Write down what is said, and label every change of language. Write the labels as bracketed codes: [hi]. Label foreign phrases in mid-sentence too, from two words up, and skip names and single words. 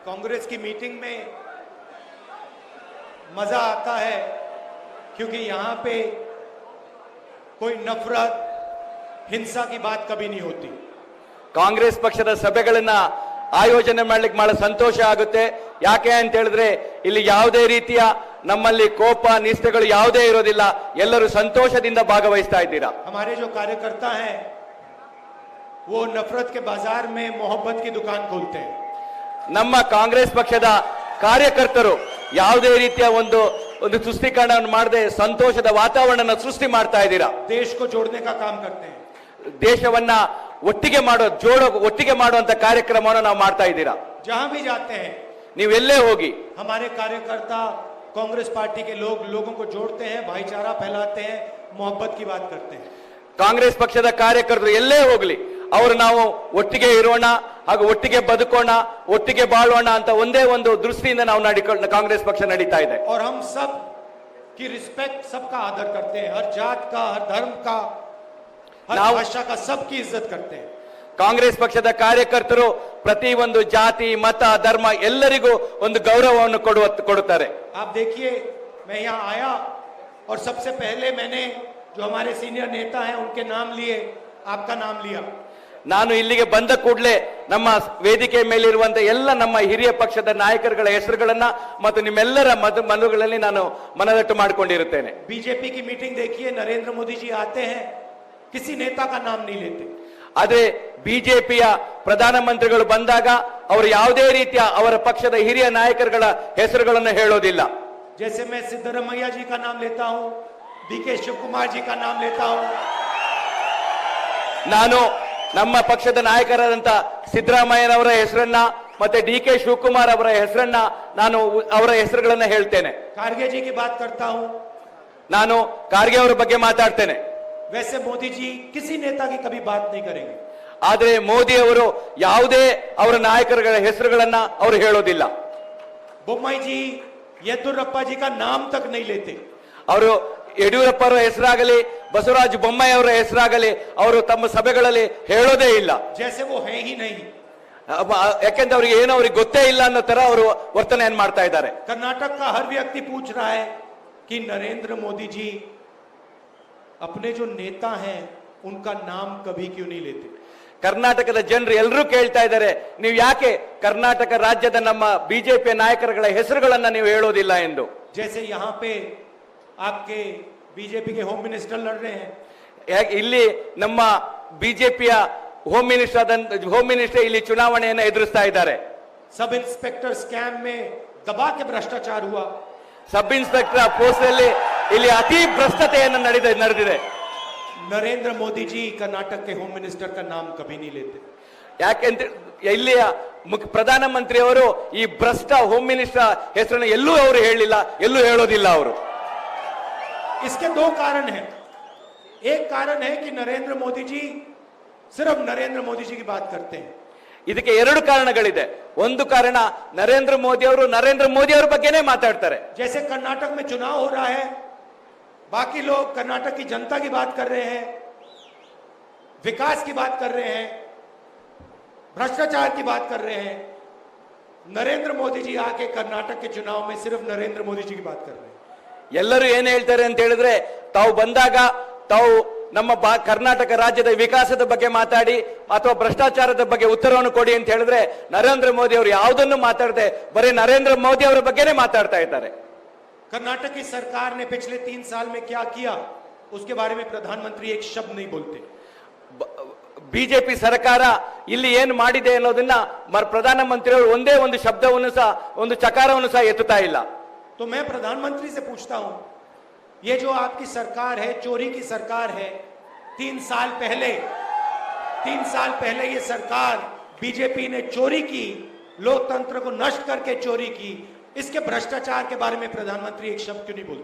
[hi] कांग्रेस की मीटिंग में मजा आता है क्योंकि यहां पे कोई नफरत हिंसा की बात कभी नहीं होती। [kn] ಕಾಂಗ್ರೆಸ್ ಪಕ್ಷದ ಸಭೆಗಳನ್ನ ಆಯೋಜನೆ ಮಾಡ್ಲಿಕ್ಕೆ ಬಹಳ ಸಂತೋಷ ಆಗುತ್ತೆ. ಯಾಕೆ ಅಂತ ಹೇಳಿದ್ರೆ ಇಲ್ಲಿ ಯಾವುದೇ ರೀತಿಯ ನಮ್ಮಲ್ಲಿ ಕೋಪ ನಿಷ್ಠೆಗಳು ಯಾವುದೇ ಇರೋದಿಲ್ಲ. ಎಲ್ಲರೂ ಸಂತೋಷದಿಂದ ಭಾಗವಹಿಸ್ತಾ ಇದ್ದೀರಾ. [hi] हमारे जो कार्यकर्ता हैं वो नफरत के बाजार में मोहब्बत की दुकान खोलते हैं। [kn] ನಮ್ಮ ಕಾಂಗ್ರೆಸ್ ಪಕ್ಷದ ಕಾರ್ಯಕರ್ತರು ಯಾವುದೇ ರೀತಿಯ ಒಂದು ತುಷ್ಟೀಕರಣವನ್ನು ಮಾಡದೆ ಸಂತೋಷದ ವಾತಾವರಣ ಸೃಷ್ಟಿ ಮಾಡ್ತಾ ಇದ್ದೀರಾ. [hi] देश को जोड़ने का काम करते हैं। [kn] ದೇಶವನ್ನ ಒಟ್ಟಿಗೆ ಮಾಡುವಂತ ಕಾರ್ಯಕ್ರಮವನ್ನು ನಾವು ಮಾಡ್ತಾ ಇದ್ದೀರಾ. [hi] जहां भी जाते हैं [kn] ನೀವೆಲ್ಲೇ ಹೋಗಿ [hi] हमारे कार्यकर्ता कांग्रेस पार्टी के लोगों को जोड़ते हैं, भाईचारा फैलाते हैं, मोहब्बत की बात करते हैं। [kn] ಕಾಂಗ್ರೆಸ್ ಪಕ್ಷದ ಕಾರ್ಯಕರ್ತರು ಎಲ್ಲೇ ಹೋಗ್ಲಿ ಅವರು ನಾವು ಒಟ್ಟಿಗೆ ಇರೋಣ, ಹಾಗೂ ಒಟ್ಟಿಗೆ ಬದುಕೋಣ, ಒಟ್ಟಿಗೆ ಬಾಳೋಣ ಅಂತ ಒಂದೇ ಒಂದು ದೃಷ್ಟಿಯಿಂದ ನಾವು ಕಾಂಗ್ರೆಸ್ ಪಕ್ಷ ನಡೀತಾ ಇದೆ. [hi] और हम सब की रिस्पेक्ट, सबका आदर करते हैं, हर जात का, हर धर्म का, हर भाषा का, सबकी इज्जत करते हैं। [kn] ಕಾಂಗ್ರೆಸ್ ಪಕ್ಷದ ಕಾರ್ಯಕರ್ತರು ಪ್ರತಿ ಒಂದು ಜಾತಿ ಮತ ಧರ್ಮ ಎಲ್ಲರಿಗೂ ಒಂದು ಗೌರವವನ್ನು ಕೊಡುತ್ತಾರೆ. [hi] आप देखिए, मैं यहाँ आया और सबसे पहले मैंने जो हमारे सीनियर नेता हैं उनके नाम लिए, आपका नाम लिया। [kn] ನಾನು ಇಲ್ಲಿಗೆ ಬಂದ ಕೂಡಲೇ ನಮ್ಮ ವೇದಿಕೆ ಮೇಲಿರುವಂತ ಎಲ್ಲ ನಮ್ಮ ಹಿರಿಯ ಪಕ್ಷದ ನಾಯಕರುಗಳ ಹೆಸರುಗಳನ್ನ ಮತ್ತು ನಿಮ್ಮೆಲ್ಲರ ಮನಗಳಲ್ಲಿ ನಾನು ಮನದಟ್ಟು ಮಾಡಿಕೊಂಡಿರುತ್ತೇನೆ. [hi] बीजेपी की मीटिंग देखिए, नरेंद्र मोदी जी आते हैं, किसी नेता का नाम नहीं लेते। [kn] ಆದ್ರೆ ಬಿಜೆಪಿಯ ಪ್ರಧಾನಮಂತ್ರಿಗಳು ಬಂದಾಗ ಅವರು ಯಾವುದೇ ರೀತಿಯ ಅವರ ಪಕ್ಷದ ಹಿರಿಯ ನಾಯಕರುಗಳ ಹೆಸರುಗಳನ್ನು ಹೇಳೋದಿಲ್ಲ. [hi] जैसे मैं सिद्धरमैया जी का नाम लेता हूं, डीके शिवकुमार जी का नाम लेता हूं। [kn] ನಾನು ನಮ್ಮ ಪಕ್ಷದ ನಾಯಕರಾದಂತ ಸಿದ್ದರಾಮಯ್ಯನವರ ಹೆಸರನ್ನ ಮತ್ತೆ ಡಿಕೆ ಶಿವಕುಮಾರ್ ಅವರ ಹೆಸರನ್ನ ನಾನು ಅವರ ಹೆಸರುಗಳನ್ನ ಹೇಳ್ತೇನೆ. [hi] ಖಾರ್ಗೆ जी की बात करता हूं, [kn] ನಾನು ಖಾರ್ಗೆ ಅವರ ಬಗ್ಗೆ ಮಾತಾಡ್ತೇನೆ. [hi] वैसे मोदी जी किसी नेता की कभी बात नहीं करेंगे। [kn] ಆದ್ರೆ ಮೋದಿ ಅವರು ಯಾವುದೇ ಅವರ ನಾಯಕರುಗಳ ಹೆಸರುಗಳನ್ನ ಅವರು ಹೇಳೋದಿಲ್ಲ. [hi] बोम्मई जी, येदुरप्पा जी का नाम तक नहीं लेते। [kn] ಅವರು ಯಡಿಯೂರಪ್ಪ ಅವರ ಹೆಸರಾಗಲಿ ಬಸವರಾಜ ಬೊಮ್ಮಾಯಿ ಅವರ ಹೆಸರಾಗಲಿ ಅವರು ತಮ್ಮ ಸಭೆಗಳಲ್ಲಿ ಹೇಳೋದೇ ಇಲ್ಲ. [hi] जैसे वो है ही नहीं। [kn] ಯಾಕೆಂದ್ರೆ ಅವರಿಗೆ ಏನೋ ಅವ್ರಿಗೆ ಗೊತ್ತೇ ಇಲ್ಲ ಅನ್ನೋ ತರ ಅವರು ವರ್ತನೆಯನ್ನು ಮಾಡ್ತಾ ಇದ್ದಾರೆ. [hi] कर्नाटक का हर व्यक्ति पूछ रहा है कि नरेंद्र मोदी जी अपने जो नेता हैं उनका नाम कभी क्यों नहीं लेते। [kn] ಕರ್ನಾಟಕದ ಜನರು ಎಲ್ಲರೂ ಕೇಳ್ತಾ ಇದ್ದಾರೆ, ನೀವು ಯಾಕೆ ಕರ್ನಾಟಕ ರಾಜ್ಯದ ನಮ್ಮ ಬಿಜೆಪಿ ನಾಯಕರುಗಳ ಹೆಸರುಗಳನ್ನ ನೀವು ಹೇಳೋದಿಲ್ಲ ಎಂದು. [hi] जैसे यहाँ पे आपके बीजेपी के [en] home minister [hi] लड़ रहे हैं, [kn] ಇಲ್ಲಿ ನಮ್ಮ ಬಿಜೆಪಿಯ [en] home minister [kn] ಇಲ್ಲಿ ಚುನಾವಣೆಯನ್ನು ಎದುರಿಸ್ತಾ ಇದ್ದಾರೆ. [en] sub inspector scam [hi] में दबा के भ्रष्टाचार हुआ। [en] sub inspector post [kn] ಅಲ್ಲಿ ಇಲ್ಲಿ ಅತಿ ಭ್ರಷ್ಟತೆಯನ್ನು ನಡೆದಿದೆ. [hi] नरेंद्र मोदी जी कर्नाटक के होम मिनिस्टर का नाम कभी नहीं लेते। [kn] ಯಾಕೆಂತ ಇಲ್ಲಿಯ ಪ್ರಧಾನಮಂತ್ರಿ ಅವರು ಈ ಭ್ರಷ್ಟ [en] home minister [kn] ಹೆಸರನ್ನು ಎಲ್ಲೂ ಅವರು ಹೇಳಿಲ್ಲ, ಎಲ್ಲೂ ಹೇಳೋದಿಲ್ಲ ಅವರು. [hi] इसके दो कारण हैं। एक कारण है कि नरेंद्र मोदी जी सिर्फ नरेंद्र मोदी जी की बात करते हैं। [kn] ಇದಕ್ಕೆ ಎರಡು ಕಾರಣಗಳಿದೆ. ಒಂದು ಕಾರಣ ನರೇಂದ್ರ ಮೋದಿ ಅವರ ಬಗ್ಗೆನೇ ಮಾತಾಡ್ತಾರೆ. [hi] जैसे कर्नाटक में चुनाव हो रहा है, बाकी लोग कर्नाटक की जनता की बात कर रहे हैं, विकास की बात कर रहे हैं, भ्रष्टाचार की बात कर रहे हैं। नरेंद्र मोदी जी आके कर्नाटक के चुनाव में सिर्फ नरेंद्र मोदी जी की बात कर रहे हैं। [kn] ಎಲ್ಲರೂ ಏನ್ ಹೇಳ್ತಾರೆ ಅಂತ ಹೇಳಿದ್ರೆ, ತಾವು ಬಂದಾಗ ತಾವು ನಮ್ಮ ಕರ್ನಾಟಕ ರಾಜ್ಯದ ವಿಕಾಸದ ಬಗ್ಗೆ ಮಾತಾಡಿ ಅಥವಾ ಭ್ರಷ್ಟಾಚಾರದ ಬಗ್ಗೆ ಉತ್ತರವನ್ನು ಕೊಡಿ ಅಂತ ಹೇಳಿದ್ರೆ ನರೇಂದ್ರ ಮೋದಿ ಅವರು ಯಾವುದನ್ನು ಮಾತಾಡದೆ ಬರೀ ನರೇಂದ್ರ ಮೋದಿ ಅವರ ಬಗ್ಗೆನೇ ಮಾತಾಡ್ತಾ ಇದ್ದಾರೆ. [hi] कर्नाटक की सरकार ने पिछले 3 साल में क्या किया उसके बारे में प्रधानमंत्री एक शब्द नहीं बोलते। [kn] ಬಿಜೆಪಿ ಸರ್ಕಾರ ಇಲ್ಲಿ ಏನು ಮಾಡಿದೆ ಅನ್ನೋದನ್ನ ಪ್ರಧಾನಮಂತ್ರಿ ಅವರು ಒಂದೇ ಒಂದು ಶಬ್ದವನ್ನು ಸಹ ಒಂದು ಚಕಾರವನ್ನು ಸಹ ಎತ್ತುತ್ತಾ ಇಲ್ಲ. [hi] तो मैं प्रधानमंत्री से पूछता हूं, ये जो आपकी सरकार है, चोरी की सरकार है। 3 साल पहले ये सरकार बीजेपी ने चोरी की, लोकतंत्र को नष्ट करके चोरी की। इसके भ्रष्टाचार के बारे में प्रधानमंत्री एक शब्द क्यों नहीं बोलते।